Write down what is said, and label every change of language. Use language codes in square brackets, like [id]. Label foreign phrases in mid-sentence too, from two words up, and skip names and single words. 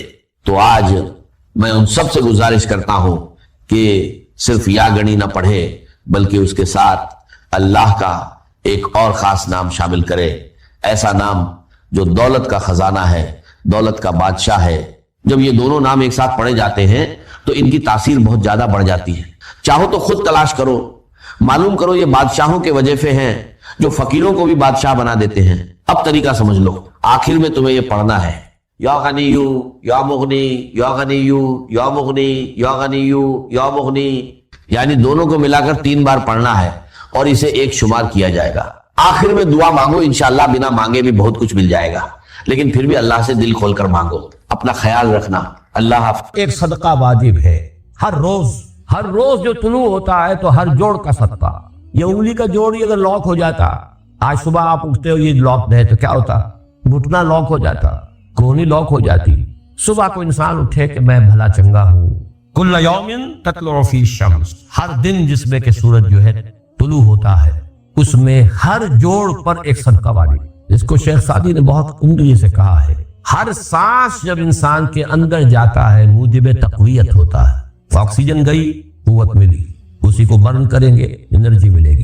[hi] तो आज मैं उन सब से गुजारिश करता हूं कि सिर्फ [ar] يا غني [hi] ना पढ़े बल्कि उसके साथ अल्लाह का एक और खास नाम शामिल करे, ऐसा नाम जो दौलत का खजाना है, दौलत का बादशाह है। जब ये दोनों नाम एक साथ पढ़े जाते हैं तो इनकी तासीर बहुत ज्यादा बढ़ जाती है। चाहो तो खुद तलाश करो, मालूम करो ये बादशाहों के वजीफे हैं जो फकीरों को भी बादशाह बना देते हैं। अब तरीका समझ लो, आखिर में तुम्हें ये पढ़ना है [ar] يا غني يا مغني, يا غني يا مغني, يا غني يا مغني, [hi] यानी दोनों को मिलाकर 3 बार पढ़ना है और इसे एक शुमार किया जाएगा। आखिर में दुआ मांगो, इंशाअल्लाह बिना मांगे भी बहुत कुछ मिल जाएगा, लेकिन फिर भी अल्लाह से दिल खोलकर मांगो। अपना ख्याल रखना। अल्लाह हाफ़िज़। एक सदका वाजिब है हर रोज जो तुलू होता है तो हर जोड़ का सदका। ये उंगली का जोड़ ही अगर लॉक हो जाता, आज सुबह आप उठते हो ये लॉक है तो क्या होता? घुटना लॉक हो जाता, कोहनी लॉक हो जाती। सुबह को इंसान उठे कि मैं भला चंगा हूँ। [ar] كل يوم تطلع في شمس, [hi] हर दिन जिसमें के सूरज जो है तुलू होता है उसमें हर जोड़ पर एक सदका वाजिब। इसको शेख सादी ने बहुत उम्दगी से कहा है। हर सांस जब इंसान के अंदर जाता है मूजिब तक़वियत होता है। ऑक्सीजन गई, कुव्वत मिली, उसी को बर्न करेंगे, एनर्जी मिलेगी।